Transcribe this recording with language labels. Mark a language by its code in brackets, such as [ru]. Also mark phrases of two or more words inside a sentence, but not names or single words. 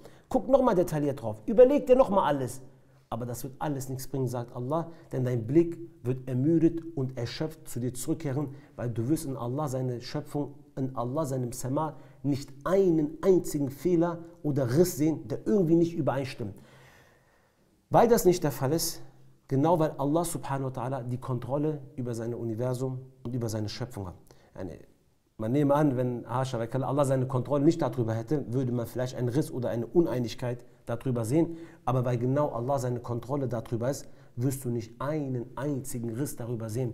[de] Guck nochmal detailliert drauf. Überleg dir nochmal alles. Aber das wird alles nichts bringen, sagt Allah, denn dein Blick wird ermüdet und erschöpft zu dir zurückkehren, weil du wirst in Allah seine Schöpfung, in Allah seinem Sama nicht einen einzigen Fehler oder Riss sehen, der irgendwie nicht übereinstimmt. Weil das nicht der Fall ist, genau weil Allah [ar] سبحانه وتعالى [de] die Kontrolle über sein Universum und über seine Schöpfung hat. Man nehme an, wenn Allah seine Kontrolle nicht darüber hätte, würde man vielleicht einen Riss oder eine Uneinigkeit darüber sehen. Aber weil genau Allah seine Kontrolle darüber ist, wirst du nicht einen einzigen Riss darüber sehen.